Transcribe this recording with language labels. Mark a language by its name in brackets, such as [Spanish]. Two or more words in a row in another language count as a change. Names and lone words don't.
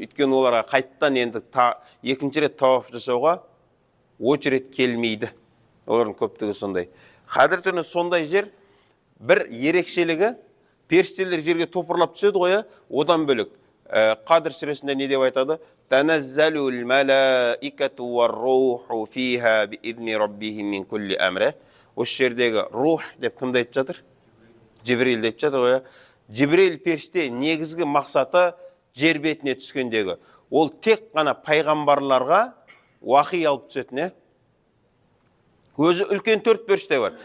[Kazakh] Өйткені оларға қайттан енді екінші рет тауаф жасауға очередь келмейді. Олардың көптігі сондай. Қадір түні сондай жер, бір ерекшелігі, періштелер жерге топырлап түседі ғой, одан бөлек. Қадір сүресінде не деп айтады? [Arabic] تنزل الملائكة والروح فيها بإذن ربهم من كل أمر. [Kazakh] Осы жердегі рух деп кімді айтып жатыр? Жибрил деп жатыр ғой. Жибрил періште негізгі мақсаты жер бетіне түскендегі. Ол тек қана пайғамбарларға уахи алып түсетін. Өзі үлкен 4 періште бар.